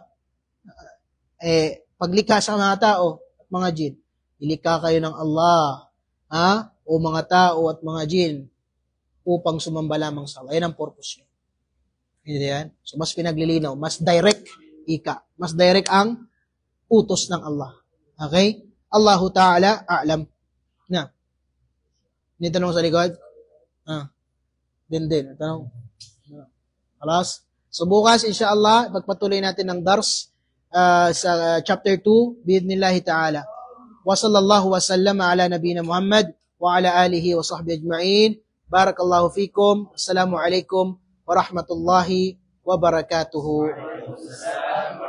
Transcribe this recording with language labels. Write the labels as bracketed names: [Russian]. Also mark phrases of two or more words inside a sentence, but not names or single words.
[Filipino] Paglikha sa mga tao at mga jin, nilikha kayo ng Allah, o mga tao at mga jin, upang sumamba lamang sa Allah. Yan ang purpose niya. Yan. So, mas pinaglilinaw, mas direct mas direct ang utos ng Allah. [Arabic] Okay? الله تعالى أعلم. [Filipino] May tanong sa likod? Din. Tanong. Alas? So, bukas, insyaAllah, pagpatuloy natin ng dars sa chapter 2, [Arabic] بإذن الله تعالى. وصلى الله وسلم على نبينا محمد وعلى آله وصحبه أجمعين. بارك الله فيكم. السلام عليكم ورحمة الله وبركاته.